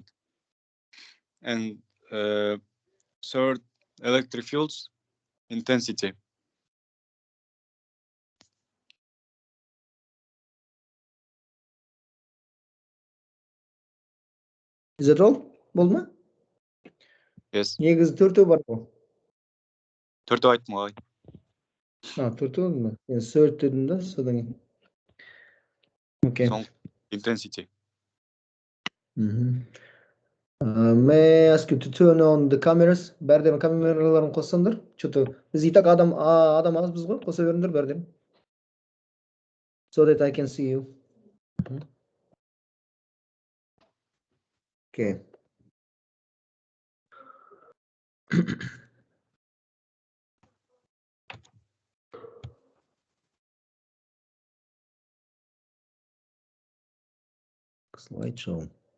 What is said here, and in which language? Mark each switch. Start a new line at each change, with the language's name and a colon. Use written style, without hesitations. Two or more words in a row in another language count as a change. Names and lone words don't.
English: And third, electric fields intensity. Is that all?
Kazakh: Болды ма?
English: Yes.
Kazakh: Негізі төртеу бар ғой. Төртеу айттым ғой. Төртеу ма? Мен third дедім да, содан кейін.
English: Okay. Intensity. May I ask you to turn on the cameras?
Kazakh: Бәрден камераларын қоссаңдар. Что-то біз итак адам аз біз ғой, қоса беріңдер бәрден.
English: So that I can see you. Okay. Slideshow.